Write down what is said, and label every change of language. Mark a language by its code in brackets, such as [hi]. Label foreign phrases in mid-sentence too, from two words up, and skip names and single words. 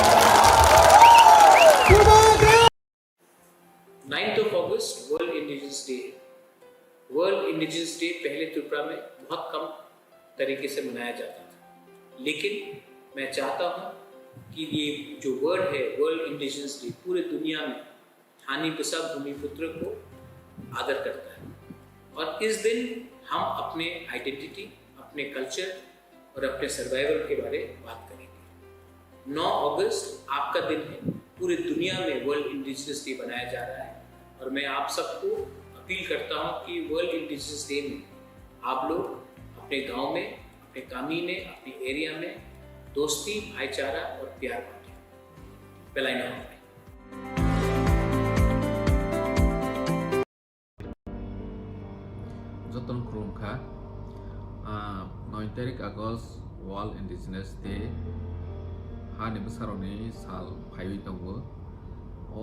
[en] 9th of August वर्ल्ड इंडिजिनस डे। [hi] वर्ल्ड इंडिजिनस डे पहले त्रिपुरा में बहुत कम तरीके से मनाया जाता था, लेकिन मैं चाहता हूँ कि ये जो वर्ड है वर्ल्ड इंडिजिनस डे पूरे दुनिया में [trp] हानि बिसा [hi] भूमिपुत्र को आदर करता है और इस दिन हम अपने आइडेंटिटी, अपने कल्चर और अपने सर्वाइवल के बारे में बात करेंगे। 9 अगस्त आपका दिन है, पूरी दुनिया में वर्ल्ड इंडिजिनस डे मनाया जा रहा है और मैं आप सबको अपील करता हूँ कि वर्ल्ड इंडिजिनस डे में आप लोग अपने गांव में, अपने कामी में, अपने एरिया में दोस्ती, भाईचारा और प्यार बांटें। [trp] बेलाइना Joton Krumka 9 August World Indigenous Day Hani Besaroni Sal Paiwi Tongo O